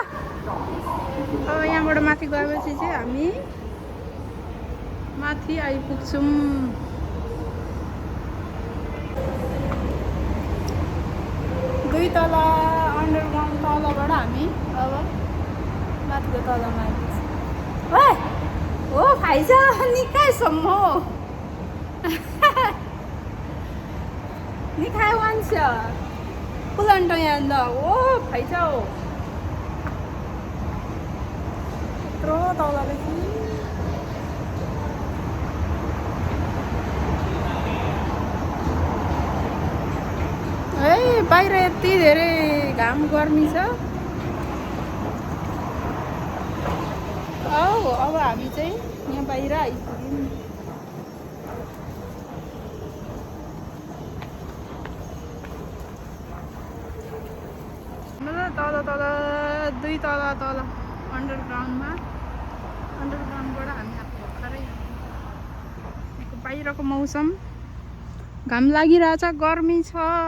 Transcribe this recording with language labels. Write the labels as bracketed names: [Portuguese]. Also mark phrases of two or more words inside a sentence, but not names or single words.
[Nepali] अब यहाँबाट माथि गएपछि चाहिँ हामी माथि आइपुग्छौँ। 2 तला अन्डरग्राउन्ड तलबाट हामी अब माथिको तलामा आइपुग्छौँ। हो फाइज निकायसम्म [Chinese] 你开玩笑，不能这样的，我拍照。到了嘞。 [Nepali] बाहिर यति धेरै घाम गर्मी छ। अब हामी चाहिँ यहाँ बाहिर आइपुग्यौँ। तल 2 तला तल अन्डरग्राउन्डबाट हामी भर्खरै बाहिरको मौसम घाम लागिरहेछ गर्मी छ।